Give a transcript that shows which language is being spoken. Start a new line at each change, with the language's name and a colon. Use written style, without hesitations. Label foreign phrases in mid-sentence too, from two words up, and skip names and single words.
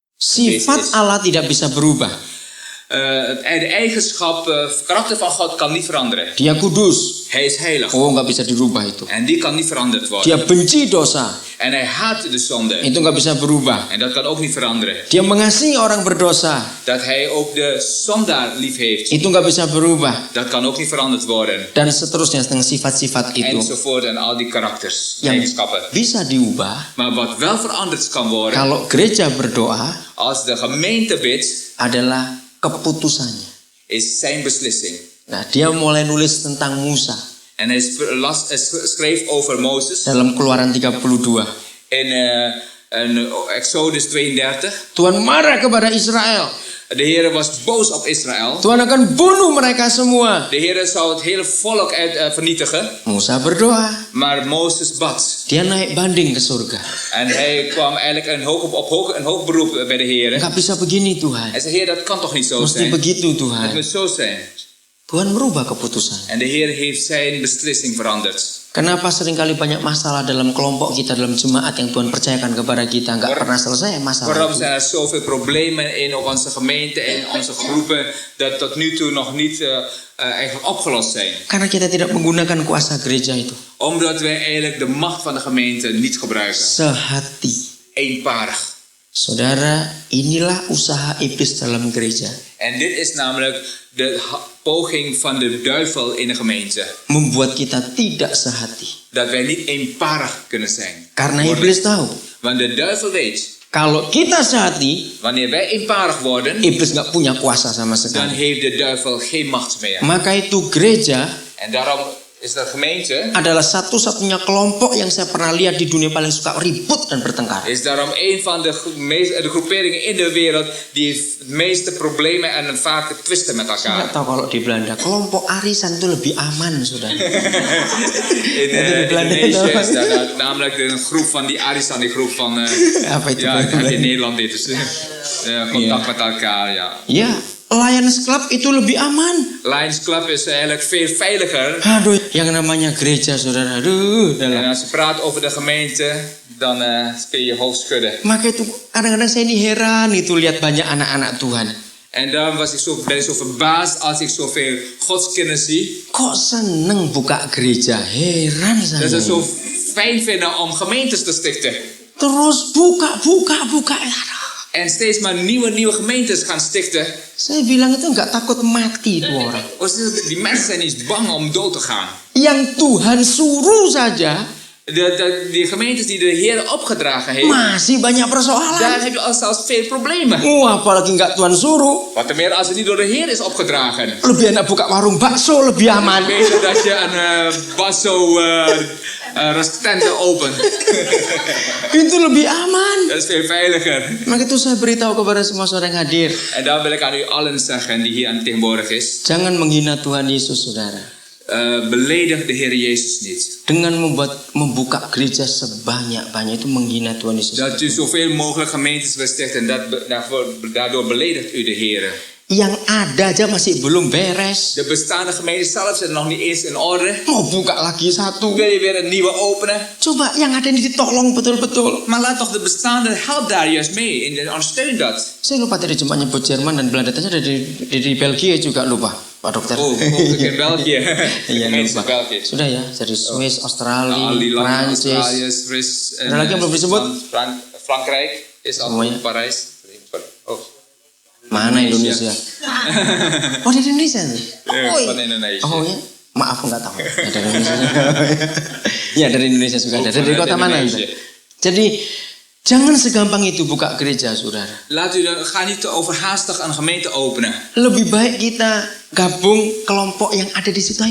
Indonesian: Sifat Allah tidak bisa berubah.
Dutch: De eigenschap, karakter van God kan niet veranderen.
Indonesian: Dia kudus.
Dutch: Hij is heilig.
Indonesian: Oh, nggak bisa dirubah itu.
Dutch: En die kan niet veranderd worden.
Indonesian: Dia benci dosa.
Dutch: En hij haat de zonde.
Indonesian: Itu nggak bisa berubah.
Dutch: En dat kan ook niet veranderen.
Indonesian: Dia mengasihi orang berdosa.
Dutch: Dat hij ook de zondaar lief heeft.
Indonesian: Itu nggak bisa berubah.
Dutch: Dat kan ook niet veranderd worden.
Indonesian: Dan seterusnya dengan sifat-sifat itu
Dutch: Enzovoort en al die karakters,
Indonesian: yang
Dutch: eigenschappen.
Indonesian: bisa diubah.
Dutch: Maar wat wel veranderd kan worden,
Indonesian: Kalau gereja berdoa
Dutch: als de gemeente bidt,
Indonesian: adalah keputusannya.
Dutch: is zijn beslissing.
Indonesian: Nah, dia mulai nulis tentang Musa
Dutch: En hij schreef over Mozes
Indonesian: dalam Keluaran 32.
Dutch: in Exodus 32.
Indonesian: Tuhan marah kepada Israel.
Dutch: De Heer was boos op Israël.
Indonesian: Tuhan akan bunuh mereka semua.
Dutch: De Heer zou het hele volk vernietigen.
Indonesian: Musa berdoa.
Dutch: Maar Mozes bad.
Indonesian: Dia naik banding ke surga.
Dutch: En hij kwam eigenlijk een hoog beroep bij de Heer.
Indonesian: Nggak bisa begini Tuhan.
Dutch: Hij zei, Heer, dat kan toch niet zo
Indonesian: Mesti
Dutch: zijn?
Indonesian: begitu
Dutch: Het
Indonesian: Tuhan.
Dutch: moet zo zijn.
Indonesian: Tuhan merubah keputusan.
Dutch: En de Heer heeft zijn beslissing veranderd.
Indonesian: Kenapa seringkali banyak masalah dalam kelompok kita, dalam jemaat yang Tuhan percayakan kepada kita, nggak pernah selesai masalah
Dutch: Waarom
Indonesian: itu?
Dutch: zijn er zoveel problemen in onze gemeente, in onze groepen, dat tot nu toe nog niet eigenlijk opgelost zijn?
Indonesian: Karena kita tidak menggunakan kuasa gereja itu.
Dutch: Omdat wij eigenlijk de macht van de gemeente niet gebruiken.
Indonesian: Sehati.
Dutch: Eenparig.
Indonesian: Saudara, inilah usaha iblis dalam gereja.
Dutch: En dit is namelijk de poging van de duivel in de gemeente.
Indonesian: Membuat kita tidak sehati.
Dutch: Dat wij niet eenparig kunnen zijn.
Indonesian: Karena iblis tahu,
Dutch: Want de duivel weet,
Indonesian: kalau kita sehati,
Dutch: wanneer wij eenparig worden,
Indonesian: iblis nggak punya kuasa sama
Dutch: dan
Indonesian: sekali.
Dutch: heeft de duivel geen macht meer.
Indonesian: Maka itu gereja
Dutch: En daarom is de gemeente
Indonesian: adalah satu-satunya kelompok yang saya pernah lihat di dunia paling suka ribut dan bertengkar.
Dutch: is daarom een van de groeperingen in de wereld die het meeste problemen en vaak twisten met
Indonesian: Saya nggak
Dutch: elkaar.
Indonesian: tahu kalau di Belanda kelompok arisan itu lebih aman, saudara.
Dutch: In Indonesië is dat namelijk een groep van die arisan, die groep van
Indonesian: Apa itu?
Dutch: ja, in Nederland dit is contact met elkaar, ja.
Indonesian: Ya, Lions Club itu lebih aman.
Dutch: Lions Club is eigenlijk veel veiliger.
Indonesian: Aduh, yang namanya gereja, saudara. Aduh,
Dutch: En
Indonesian: dalam.
Dutch: als je praat over de gemeente, dan kun je je hoofd schudden.
Indonesian: Maka itu kadang-kadang saya ini heran itu lihat banyak anak-anak Tuhan.
Dutch: En daarom ben ik zo verbaasd als ik zoveel godskinderen zie.
Indonesian: Kok seneng buka gereja? Heran
Dutch: Dat ze
Indonesian: saya.
Dutch: het zo fijn vinden om gemeentes te stichten.
Indonesian: Terus buka.
Dutch: En steeds maar nieuwe gemeentes gaan stichten.
Indonesian: Saya bilang itu nggak takut mati itu orang.
Dutch: Die mensen zijn niet bang om dood te gaan.
Indonesian: Yang Tuhan suruh saja
Dutch: Die gemeentes die de Heer opgedragen heeft,
Indonesian: masih banyak
Dutch: daar
Indonesian: persoalan.
Dutch: heb je al zelfs veel problemen.
Indonesian: Apalagi nggak Tuhan suruh.
Dutch: Wat te meer als het niet door de Heer is opgedragen.
Indonesian: Lebih enak buka warung bakso, lebih aman.
Dutch: Beter dat je een basso restaurant opent.
Indonesian: Itu lebih aman.
Dutch: Dat is veel veiliger.
Indonesian: Maka itu saya beritahu kepada semua saudara yang hadir.
Dutch: En dan wil ik aan u allen zeggen die hier tegenwoordig is.
Indonesian: Jangan menghina Tuhan Yesus, saudara.
Dutch: Beledig de Heer Jezus niet.
Indonesian: Dengan membuka gereja sebanyak-banyak itu menghina Tuhan Yesus.
Dutch: Dat u zoveel mogelijk gemeentes wil stichten en daardoor beledigt u de Heer.
Indonesian: Yang ada aja masih belum beres.
Dutch: De bestaande gemeentes zelf zijn nog niet eens in orde.
Indonesian: Mau buka lagi satu.
Dutch: Wil je weer een nieuwe openen?
Indonesian: Coba yang ada ini ditolong betul-betul.
Dutch: Maar laat toch de bestaande, help daar juist mee. Ondersteun dat.
Indonesian: Saya lupa tadi cuma nyebut Jerman dan Belanda. Tanya di Belgia juga lupa, Pak Dokter.
Dutch: Oh, ook in België.
Indonesian: Iya,
Dutch: Gemeentes
Indonesian: lupa.
Dutch: in België.
Indonesian: Sudah ya, dari Swiss, Australia,
Dutch: Al die landen,
Indonesian: Prancis.
Dutch: Australië,
Indonesian: Swiss. Ada lagi yang belum disebut?
Dutch: Frankrijk is al
Indonesian: Semuanya.
Dutch: Parijs. Oh.
Indonesian: Mana Indonesia? Oh, di Indonesia nih.
Dutch: Ja, van Indonesië.
Indonesian: Oh ya, maaf nggak tahu. Ya, dari Indonesia. Ya dari Indonesia juga ada. Dari kota mana itu? Jadi jangan segampang itu buka gereja, saudara.
Dutch: Ga niet te overhaastig een gemeente openen.
Indonesian: Lebih baik kita gabung kelompok yang ada di situ.